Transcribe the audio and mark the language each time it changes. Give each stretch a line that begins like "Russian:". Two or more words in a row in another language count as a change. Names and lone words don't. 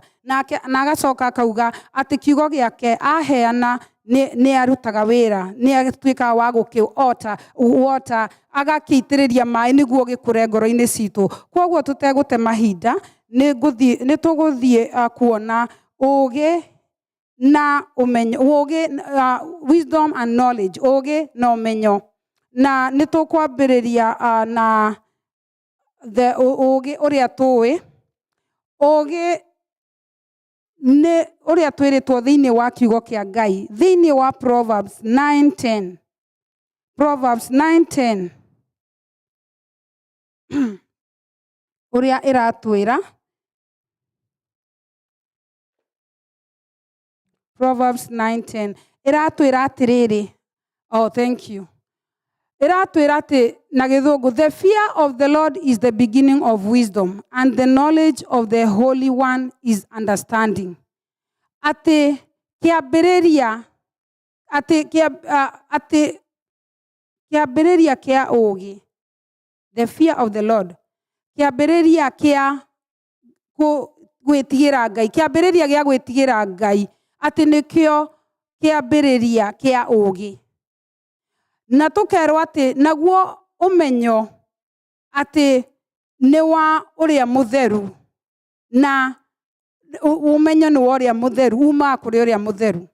Kikuyu: Na agacoka akauga ati kiugo giake aheana ni arutaga wira, ni atuikaga wa gukiota agakiitiriria mai niguo gikure ngoro-ini citu. Kwoguo tutegute mahinda ni tuguthie kuona ugi na umenyo, ugi
English: wisdom and knowledge,
Kikuyu: ugi na umenyo, na ni tukwambiriria na the ugi uria tuwi. Ugi ni uria twiritwo thiini wa kiugo kia Ngai thiini wa Proverbs 9:10. Proverbs 9:10 uria iratwira, Proverbs 9:10 iratwira atiriri,
English: thank you,
Kikuyu: iratwira ati na githungu,
English: the fear of the Lord is the beginning of wisdom, and the knowledge of the Holy One is understanding.
Kikuyu: Ati kiambiriria kia ugi,
English: the fear of the Lord,
Kikuyu: kiambiriria kia gwitigira Ngai, kiambiriria gia gwitigira Ngai ati nikio kiambiriria kia ugi. na tukerwo ati naguo umenyo ati ni wa uria mutheru na umenyo ni wa uria mutheru uma kuri uria mutheru.